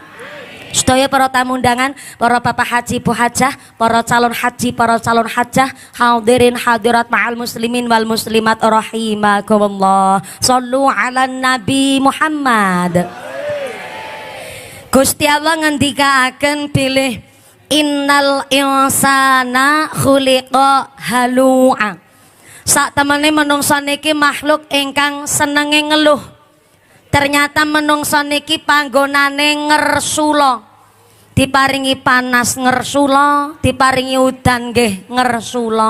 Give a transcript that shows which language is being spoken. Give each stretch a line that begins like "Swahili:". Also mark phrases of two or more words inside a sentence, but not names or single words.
Javanese: Sedaya para tamu undangan, para bapak haji bu hajah, para calon haji, para calon hajah,
Arabic: حاضرين حاضرات مع المسلمين والمسلمات رحمكم الله. صلوا على النبي محمد.
Javanese: Gusti Allah ngendikaken pilih
Arabic: إن الإنسان خلق هلوعا.
Javanese: Sak temene menungsa niki makhluk ingkang senenge ngeluh. Ternyata menungsa niki panggonane ngersula. Diparingi panas ngersula, diparingi udan nggih ngersula.